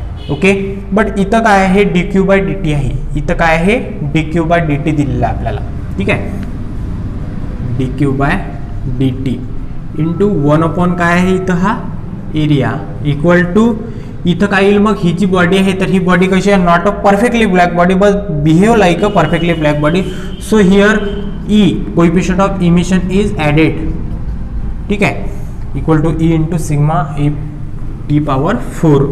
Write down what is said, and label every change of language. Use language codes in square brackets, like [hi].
[mr] Okay, but इथं काय आहे, dq by dt आहे, इथं काय आहे, dq by dt दिलेलं आहे आपल्याला. ठीक आहे, dq by dt इंटू 1 काय आहे इथं, हा एरिया इक्वल टू, इथं काय येईल मग, ही जी बॉडी आहे तर ही बॉडी कशी आहे, [en] Not a perfectly black body but behave like a perfectly black body. So here E coefficient of emission is added. [mr] ठीक आहे, [en] Equal to E into sigma A T power 4.